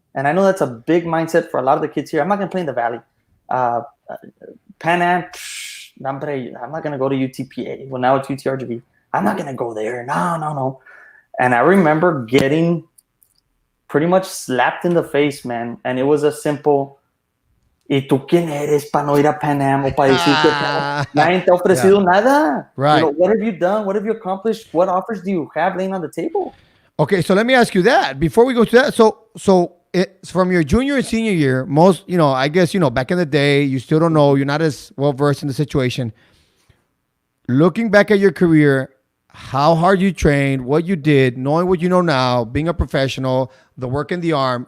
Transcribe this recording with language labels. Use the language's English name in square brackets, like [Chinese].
[English] And I know that's a big mindset for a lot of the kids here. I'm not going to play in the Valley. Pan Am, I'm not going to go to UTPA. Well, now it's UTRGV. I'm not going to go there. No. And I remember getting pretty much slapped in the face, man. And it was a simple, [Spanish] ¿y tú quién eres para no ir a Pan Am o para decir que nadie te ha ofrecido nada? [English] Right. What have you done? What have you accomplished? What offers do you have laying on the table? Okay, so let me ask you that before we go to that. So it's from your junior and senior year, most, I guess, back in the day, you still don't know, you're not as well versed in the situation. Looking back at your career, how hard you trained, what you did, knowing what you know now, being a professional, the work in the arm.